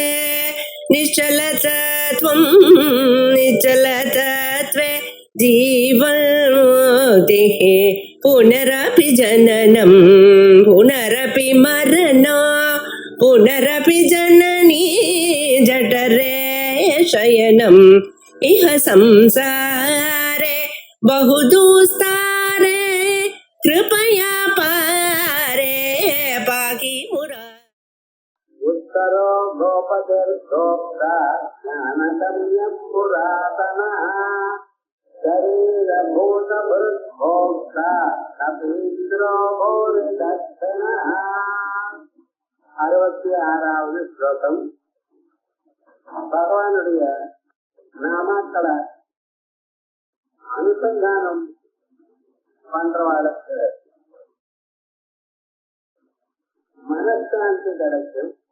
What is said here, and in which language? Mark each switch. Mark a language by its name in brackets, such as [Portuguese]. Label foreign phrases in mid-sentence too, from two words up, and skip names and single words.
[Sanskrit] निश्चलतत्वं निश्चलतत्वे जीवन्मुक्तिः पुनरपि जननं पुनरपि मरणं पुनरपि जननी जठरे शयनम् इह संसारे बहुदुस्तारे कृपया पारे पाहि मुरा उत्तरो गोपतिर्गोप्ता ज्ञानगम्यः पुरातनः शरीरभूतभृद्भोक्ता कपीन्द्रो भूरिदक्षिणः [Tamil] 66வது ஸ்லோகம். பகவானுடைய நாமாக்களை அனுசந்தானம் பண்றவாளுக்கு மனசாந்தி கிடைக்கும்.